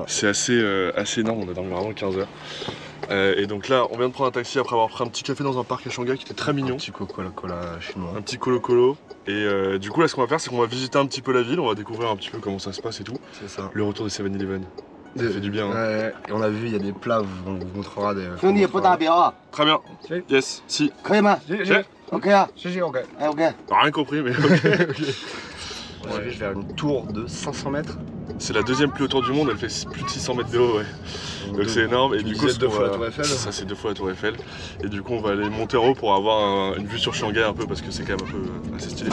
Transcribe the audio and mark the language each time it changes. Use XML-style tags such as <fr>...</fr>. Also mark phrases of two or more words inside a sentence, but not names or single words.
<fr>C'est assez énorme, on a dormi vraiment 15 heures. Et donc là, on vient de prendre un taxi après avoir pris un petit café dans un parc à Shanghai qui était très mignon. Un petit coca-cola chinois. Un petit colo-colo. Et du coup, là, ce qu'on va faire, c'est qu'on va visiter un petit peu la ville, on va découvrir un petit peu comment ça se passe et tout. C'est ça. Le retour de 7-Eleven. Ça fait du bien. Hein. Ouais, et on a vu, il y a des plats, on vous montrera des.</fr> <zh>兄弟不打表啊，</zh> <fr>Très bien. Si.</fr> <en>Yes. Si.</en> <zh>可以吗</zh> <fr>J'ai</fr> <zh>？OK 啊，</zh> <en>GG, ok.</en> <zh>哎 OK。</zh> <fr>rien compris, mais ok. On va vers une tour de 500 mètres. C'est la deuxième plus haute tour du monde, elle fait plus de 600 mètres de haut, ouais. Donc c'est énorme. Et Tu du disais coup, ce deux qu'on fois va- la tour Eiffel. Ça, c'est 2 fois la tour Eiffel. Et du coup, on va aller monter en haut pour avoir une vue sur Shanghai un peu parce que c'est quand même un peu assez stylé.</fr>